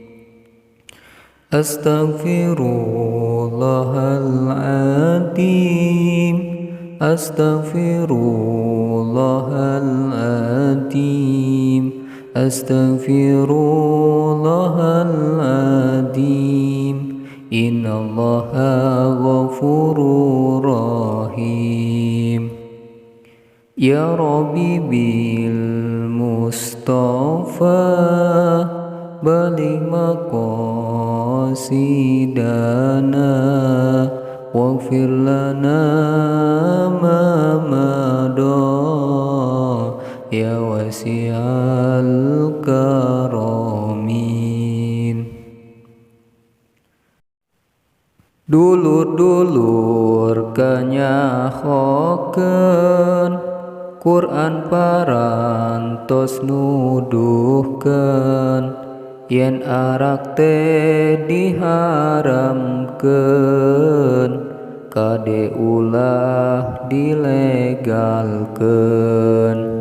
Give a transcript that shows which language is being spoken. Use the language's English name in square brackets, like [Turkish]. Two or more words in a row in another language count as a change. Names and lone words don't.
[Arabic] Astaghfirullahaladzim. Astaghfirullahaladzim. Astaghfirullahaladzim. إن الله غفور رحيم. يا رب بالمصطفى بلغ مقاصدنا واغفر لنا ما مضى يا واسع الكرم. [Sundanese] Dulur-dulur kanyahokeun Quran parantos nuduhkeun yen arak teh diharamkeun kade ulah dilegalkeun.